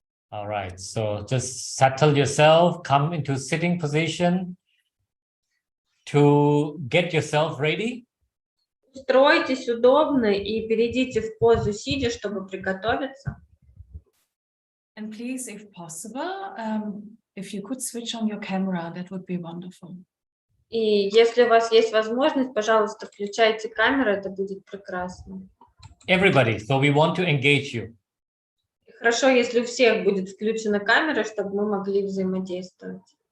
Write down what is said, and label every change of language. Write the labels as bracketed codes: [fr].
[en] All right, so just settle yourself, come into sitting position to get yourself ready. [ru] Устройтесь удобно и перейдите в позу сидя, чтобы приготовиться. [en] And please, if possible, if you could switch on your camera, that would be wonderful. [ru] И если у вас есть возможность, пожалуйста, включайте камеру, это будет прекрасно. [en] Everybody, so we want to engage you. [ru] Хорошо, если у всех будет включена камера, чтобы мы могли взаимодействовать.